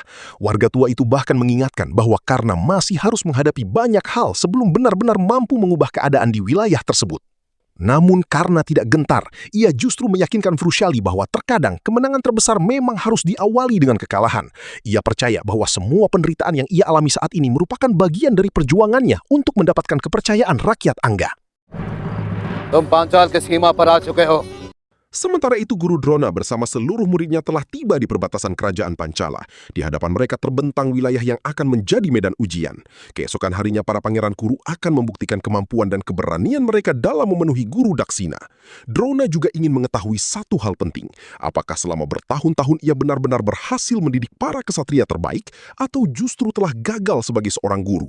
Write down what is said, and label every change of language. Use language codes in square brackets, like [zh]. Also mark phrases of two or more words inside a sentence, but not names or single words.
[id] Warga tua itu bahkan mengingatkan bahwa Karna masih harus menghadapi banyak hal sebelum benar-benar mampu mengubah keadaan di wilayah tersebut. Namun Karna tidak gentar, ia justru meyakinkan Vrushali bahwa terkadang kemenangan terbesar memang harus diawali dengan kekalahan. Ia percaya bahwa semua penderitaan yang ia alami saat ini merupakan bagian dari perjuangannya untuk mendapatkan kepercayaan rakyat Angga. [hi] तुम पांचाल के सीमा पर आ चुके हो। [id] Sementara itu Guru Drona bersama seluruh muridnya telah tiba di perbatasan kerajaan Pancala. Di hadapan mereka terbentang wilayah yang akan menjadi medan ujian. Keesokan harinya para pangeran Kuru akan membuktikan kemampuan dan keberanian mereka dalam memenuhi Guru Daksina. Drona juga ingin mengetahui satu hal penting. Apakah selama bertahun-tahun ia benar-benar berhasil mendidik para kesatria terbaik atau justru telah gagal sebagai seorang guru?